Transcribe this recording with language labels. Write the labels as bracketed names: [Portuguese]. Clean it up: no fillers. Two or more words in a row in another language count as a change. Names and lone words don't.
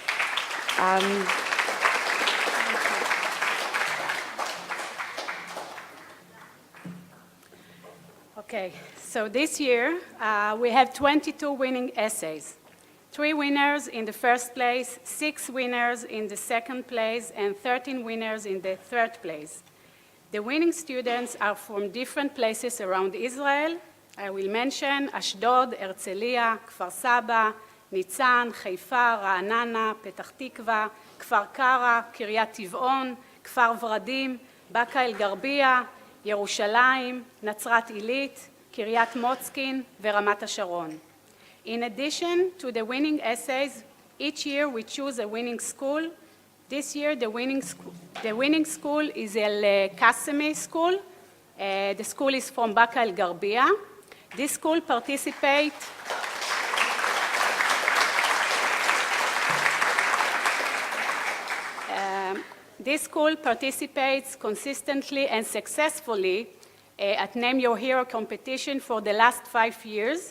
[English] Okay, so this year we have 22 winning essays. 3 winners in the first place, 6 winners in the second place, and 13 winners in the third place. The winning students are from different places around Israel. I will mention Ashdod, Herzliya, Kfar Saba, Nitzan, Haifa, Ra'anana, Petach Tikva, Kfar Kara, Kiryat Tiv'on, Kfar Vradim, Baka El-Garbiya, Yerushalayim, Natzrat Illit, Kiryat Motzkin, Veramat HaSharon. In addition to the winning essays, each year we choose a winning school. This year the winning school is El Qasemi School. The school is from Baka El-Garbiya. This school participates consistently and successfully at Name Your Hero competition for the last 5 years.